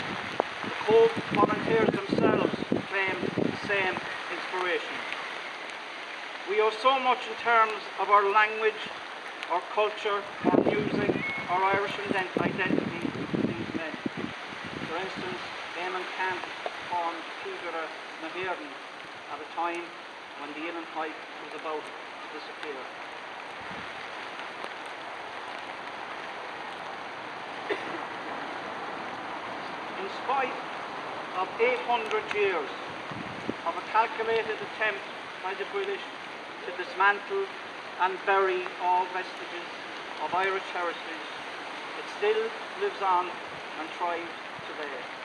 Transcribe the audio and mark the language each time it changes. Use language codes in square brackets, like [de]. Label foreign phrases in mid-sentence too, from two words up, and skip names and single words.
[en] The Cobh volunteers themselves claimed the same inspiration. We owe so much in terms of our language, our culture, our music, our Irish identity to these men. For instance, Eamon Camp formed Cúigeara na hÉireann at a time when the Inland Pipe was about to disappear. In spite of 800 years of a calculated attempt by the British to dismantle and bury all vestiges of Irish heritage, it still lives on and thrives today.